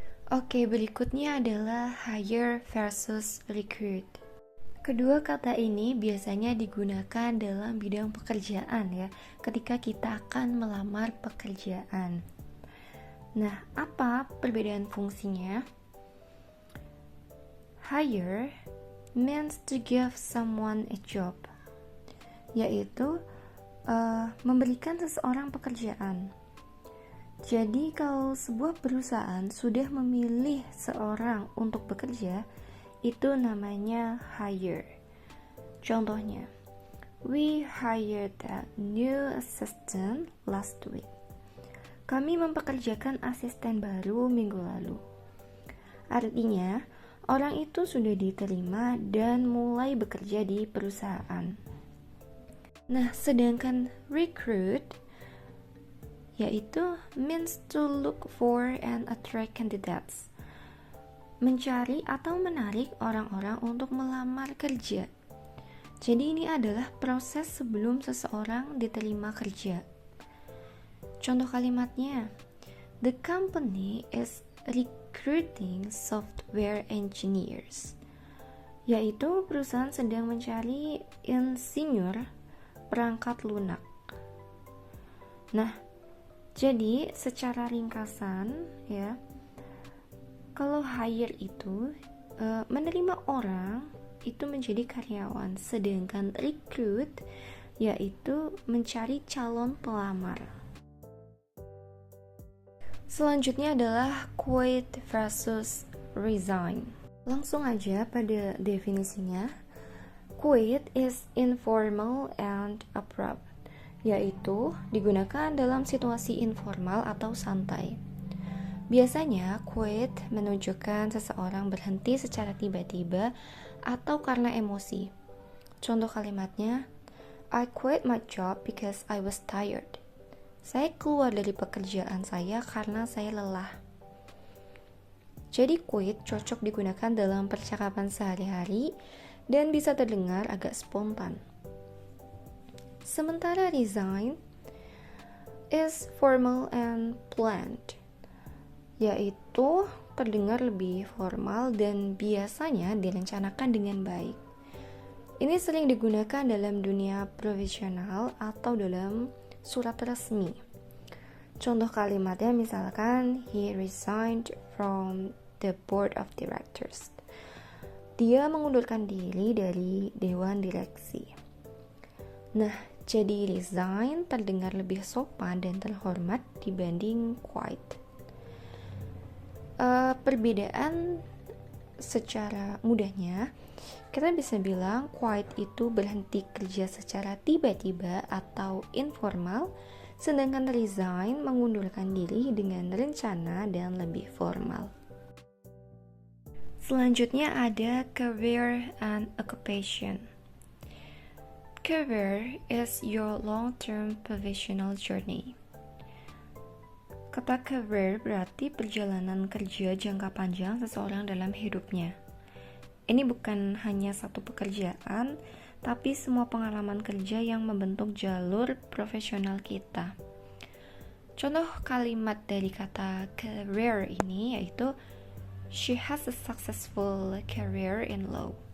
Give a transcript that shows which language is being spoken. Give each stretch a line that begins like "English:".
Indonesian: Oke, berikutnya adalah hire versus recruit. Kedua kata ini biasanya digunakan dalam bidang pekerjaan ya, ketika kita akan melamar pekerjaan. Nah, apa perbedaan fungsinya?
English: Hire means to give someone a job, yaitu
Indonesian: memberikan seseorang pekerjaan. Jadi kalau sebuah perusahaan sudah memilih seorang untuk bekerja, itu namanya hire.
English: Contohnya, we hired a new assistant last week.
Indonesian: Kami mempekerjakan asisten baru minggu lalu. Artinya, orang itu sudah diterima dan mulai bekerja di perusahaan. Nah, sedangkan
English: recruit yaitu means to look for and attract candidates.
Indonesian: Mencari atau menarik orang-orang untuk melamar kerja. Jadi ini adalah proses sebelum seseorang diterima kerja. Contoh kalimatnya,
English: the company is recruiting software engineers.
Indonesian: Yaitu perusahaan sedang mencari insinyur perangkat lunak. Nah, jadi secara ringkasan ya, kalau hire itu menerima orang itu menjadi karyawan, sedangkan recruit yaitu mencari calon pelamar. Selanjutnya adalah quit versus resign. Langsung aja pada definisinya.
English: Quit is informal and abrupt,
Indonesian: yaitu digunakan dalam situasi informal atau santai. Biasanya, quit menunjukkan seseorang berhenti secara tiba-tiba atau karena emosi.
English: Contoh kalimatnya, I quit my job because I was tired.
Indonesian: Saya keluar dari pekerjaan saya karena saya lelah. Jadi quit cocok digunakan dalam percakapan sehari-hari dan bisa terdengar agak spontan. Sementara
English: resign is formal and planned,
Indonesian: yaitu terdengar lebih formal dan biasanya direncanakan dengan baik. Ini sering digunakan dalam dunia profesional atau dalam surat resmi. Contoh kalimatnya misalkan,
English: he resigned from the board of directors.
Indonesian: Dia mengundurkan diri dari dewan direksi. Nah, jadi resign terdengar lebih sopan dan terhormat dibanding quit. Perbedaan secara mudahnya, kita bisa bilang quit itu berhenti kerja secara tiba-tiba atau informal, sedangkan resign mengundurkan diri dengan rencana dan lebih formal. Selanjutnya ada career and occupation.
English: Career is your long-term professional journey.
Indonesian: Kata career berarti perjalanan kerja jangka panjang seseorang dalam hidupnya. Ini bukan hanya satu pekerjaan, tapi semua pengalaman kerja yang membentuk jalur profesional kita. Contoh kalimat dari kata career ini yaitu,
English: she has a successful career in law.